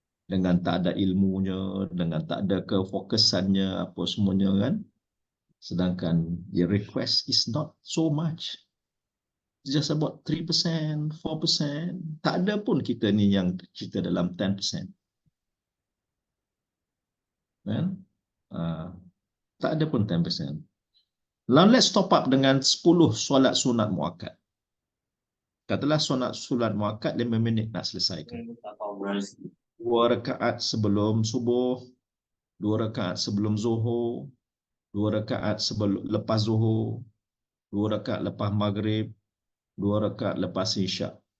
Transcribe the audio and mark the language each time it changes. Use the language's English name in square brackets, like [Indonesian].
[Malay] dengan tak ada ilmunya, dengan tak ada kefokusannya, apa semuanya kan. Sedangkan [English] your request is not so much. Just about 3%, 4%. [Malay] Tak ada pun kita ni yang kita dalam 10%. Kan? Tak ada pun 10%. [English] Now let's top up [Malay] dengan 10 solat sunat muakkad. Katalah solat muakkad 5 minit nak selesaikan. 2 rakaat sebelum subuh, 2 rakaat sebelum zuhur, 2 rakaat lepas zuhur, 2 rakaat lepas maghrib, 2 rakaat lepas isyak.